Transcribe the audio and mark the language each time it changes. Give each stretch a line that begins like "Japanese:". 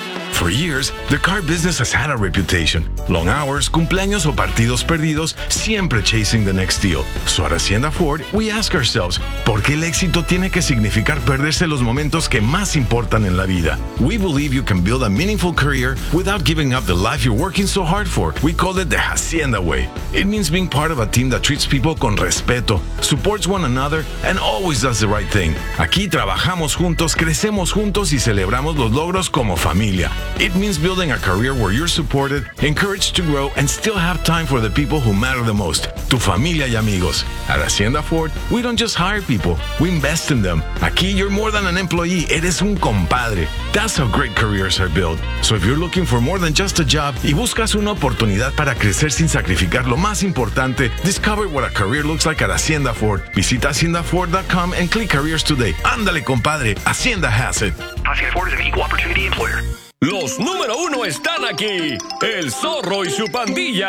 English: For years, the car business has had a reputation. Long hours,
Spanish: cumpleaños o partidos perdidos, siempre
English: chasing the next deal. So at Hacienda Ford, we ask ourselves,
Spanish: ¿por qué el éxito tiene que significar perderse los momentos que más importan en la vida?
English: We believe you can build a meaningful career without giving up the life you're working so hard for. We call it the Hacienda way. It means being part of a team that treats people
Spanish: con respeto,
English: supports one another, and always does the right thing.
Spanish: Aquí trabajamos juntos, crecemos juntos, y celebramos los logros como familia.
English: It means building a career where you're supported, encouraged to grow, and still have time for the people who matter the most,
Spanish: tu familia y amigos.
English: At Hacienda Ford, we don't just hire people, we invest in them. Aquí, you're more than an employee,
Spanish: eres un compadre.
English: That's how great careers are built. So if you're looking for more than just a job,
Spanish: y buscas una oportunidad para crecer sin sacrificar lo más importante,
English: discover what a career looks like at Hacienda Ford. Visita HaciendaFord.com and click Careers today.
Spanish: Ándale, compadre, Hacienda has it.
English: Hacienda Ford is an equal opportunity employer.
Spanish: Los número uno están aquí, el zorro y su pandilla.